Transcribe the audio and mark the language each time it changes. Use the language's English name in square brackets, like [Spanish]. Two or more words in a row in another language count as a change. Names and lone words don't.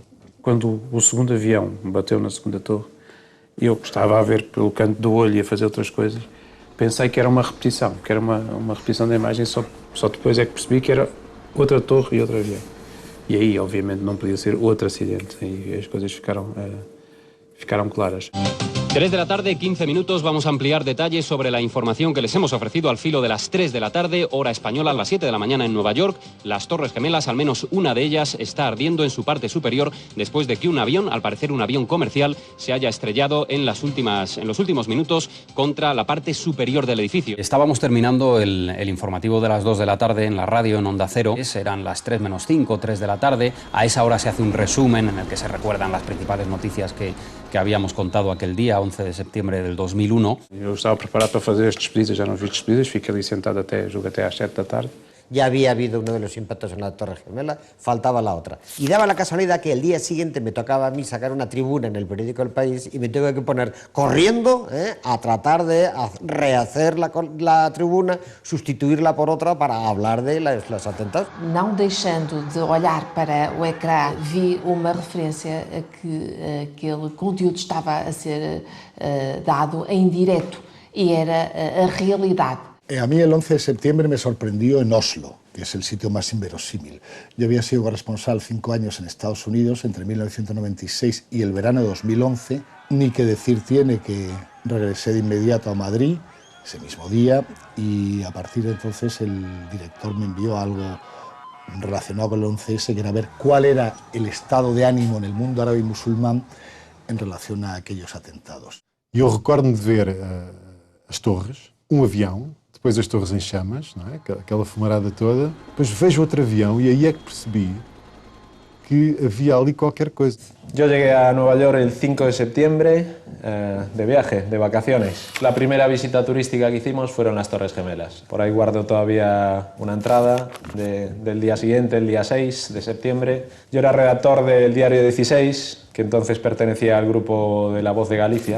[Portuguese] Quando o segundo avião bateu na segunda torre, eu estava a ver pelo canto do olho e a fazer outras coisas, pensei que era uma repetição, que era uma repetição da imagem, só depois é que percebi que era outra torre e outro avião. E aí, obviamente, não podia ser outro acidente e as coisas ficaram claras. [Spanish] 3 de la tarde, 15 minutos. Vamos a ampliar detalles sobre la información que les hemos ofrecido al filo de las 3 de la tarde, hora española, a las 7 de la mañana en Nueva York. Las Torres Gemelas, al menos una de ellas, está ardiendo en su parte superior después de que un avión, al parecer un avión comercial, se haya estrellado en los últimos minutos contra la parte superior del edificio. Estábamos terminando el informativo de las 2 de la tarde en la radio en Onda Cero. Eran las 3 menos 5, 3 de la tarde. A esa hora se hace un resumen en el que se recuerdan las principales noticias que habíamos contado aquel día, 11 de septiembre del 2001. [Portuguese] Eu estava preparado para fazer as despedidas, já não vi despedidas, fiquei ali sentado até às 7 da tarde. [Spanish] Ya había habido uno de los impactos en la Torre Gemela, faltaba la otra. Y daba la casualidad que el día siguiente me tocaba a mí sacar una tribuna en el periódico El País y me tuve que poner corriendo a tratar de rehacer la tribuna, sustituirla por otra para hablar de los atentados. [Portuguese] Não deixando de olhar para o ecrã, vi uma referência a que aquele conteúdo estava a ser dado em direto e era a realidade. [Spanish] A mí el 11 de septiembre me sorprendió en Oslo, que es el sitio más inverosímil. Yo había sido corresponsal 5 años en Estados Unidos, entre 1996 y el verano de 2011. Ni que decir tiene que regresé de inmediato a Madrid ese mismo día y a partir de entonces el director me envió algo relacionado con el 11S, que era ver cuál era el estado de ánimo en el mundo árabe y musulmán en relación a aquellos atentados. [Portuguese] Eu recordo-me de ver as torres, um avião, depois as torres em chamas, não é? Aquela fumarada toda. Depois vejo outro avião e aí é que percebi que había ali qualquer cosa. [Spanish] Yo llegué a Nueva York el 5 de septiembre de viaje, de vacaciones. La primera visita turística que hicimos fueron las Torres Gemelas. Por ahí guardo todavía una entrada del día siguiente, el día 6 de septiembre. Yo era redactor del diario 16, que entonces pertenecía al grupo de La Voz de Galicia.